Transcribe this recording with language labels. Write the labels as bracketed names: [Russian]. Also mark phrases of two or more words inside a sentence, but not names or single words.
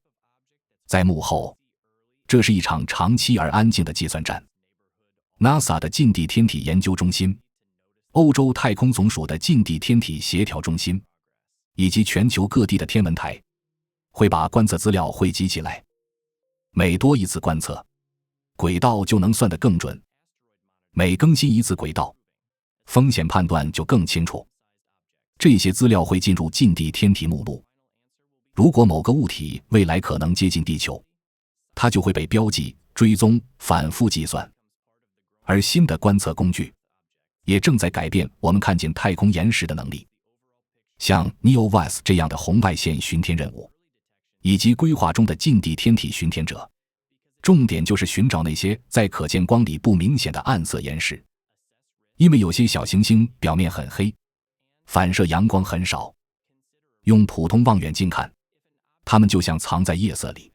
[Chinese] 在幕後，這是一場長期而安靜的計算戰。NASA 的近地天體研究中心、歐洲太空總署的近地天體協調中心以及全球各地的天文台會把觀測資料匯集起來，每多一次觀測，軌道就能算得更準；每更新一次軌道，風險判斷就更清楚。這些資料會進入近地天體目錄。如果某個物體未來可能接近地球，它就會被標記、追蹤、反覆計算。而新的觀測工具也正在改變我們看見太空岩石的能力。像 NEOWAS 這樣的紅外線巡天任務，以及規劃中的近地天體巡天者，重點就是尋找那些在可見光裡不明顯的暗色岩石。因為有些小行星表面很黑，反射陽光很少，用普通望遠鏡看，它們就像藏在夜色裡。